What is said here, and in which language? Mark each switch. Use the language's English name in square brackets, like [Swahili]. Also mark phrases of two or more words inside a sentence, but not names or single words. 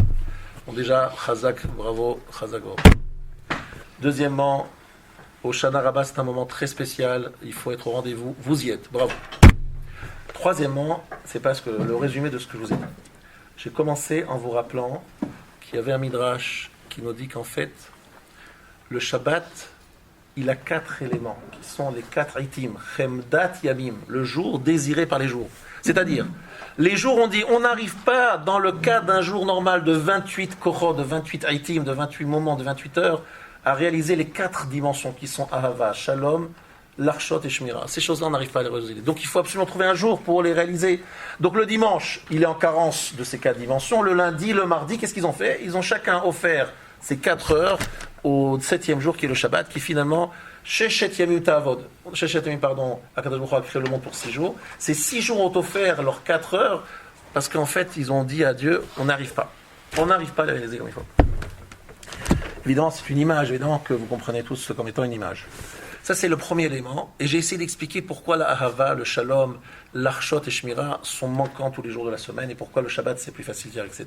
[French] Bon, déjà, chazak, bravo, chazak, bravo. Deuxièmement, au Shana Rabbah, c'est un moment très spécial, il faut être au rendez-vous, vous y êtes, bravo. Troisièmement, c'est parce que le résumé de ce que je vous ai dit. J'ai commencé en vous rappelant qu'il y avait un midrash qui nous dit qu'en fait, le Shabbat, il a 4 éléments, qui sont les 4 itim, [Hebrew] חמדת ימים, [French] le jour désiré par les jours. C'est-à-dire, les jours, on dit, on n'arrive pas, dans le cas d'un jour normal de 28 kochot, de 28 itim, de 28 moments, de 28 heures, à réaliser les 4 dimensions qui sont Ahava, Shalom, Larshot et Shmira. Ces choses-là, on n'arrive pas à les réaliser. Donc il faut absolument trouver un jour pour les réaliser. Donc le dimanche, il est en carence de ces 4 dimensions. Le lundi, le mardi, qu'est-ce qu'ils ont fait? Ils ont chacun offert ces 4 heures au 7e jour qui est le Shabbat, qui finalement, [Hebrew] ששת ימים תעבוד ששת ימים, [French] pardon, [Hebrew] הקדוש ברוך הוא [French] a créé le monde pour 6 jours. Ces 6 jours ont offert leurs 4 heures parce qu'en fait, ils ont dit à Dieu, on n'arrive pas. On n'arrive pas à les réaliser comme il faut. Évidemment, c'est une image, évidemment, que vous comprenez tous comme étant une image. Ça, c'est le premier élément. Et j'ai essayé d'expliquer pourquoi la Ahava, le Shalom, l'Arshot et Shmira sont manquants tous les jours de la semaine et pourquoi le Shabbat, c'est plus facile d'y accéder.